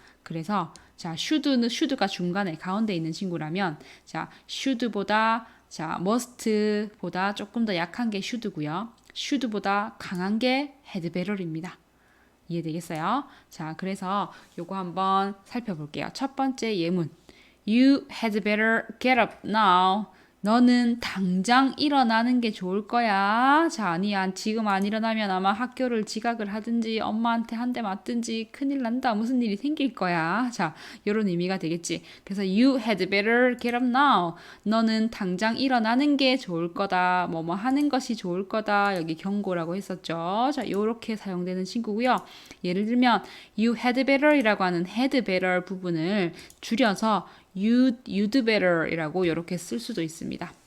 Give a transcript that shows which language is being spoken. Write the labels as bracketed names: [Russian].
[Korean] 그래서 자, should가 중간에 가운데 있는 친구라면 자, should보다 자, must보다 조금 더 약한 게 should고요. should보다 강한 게 had better입니다. 이해되겠어요? 자, 그래서 요거 한번 살펴볼게요. 첫 번째 예문. [English] You had better get up now. [Korean] 너는 당장 일어나는 게 좋을 거야. 자, 아니야. 지금 안 일어나면 아마 학교를 지각을 하든지 엄마한테 한 대 맞든지 큰일 난다. 무슨 일이 생길 거야. 자, 이런 의미가 되겠지. [English] 그래서 you had better get up now. [Korean] 너는 당장 일어나는 게 좋을 거다. 뭐뭐 하는 것이 좋을 거다. 여기 경고라고 했었죠. 자, 요렇게 사용되는 친구고요. 예를 들면 you had better이라고 하는 had better 부분을 줄여서 you'd better이라고 이렇게 쓸 수도 있습니다.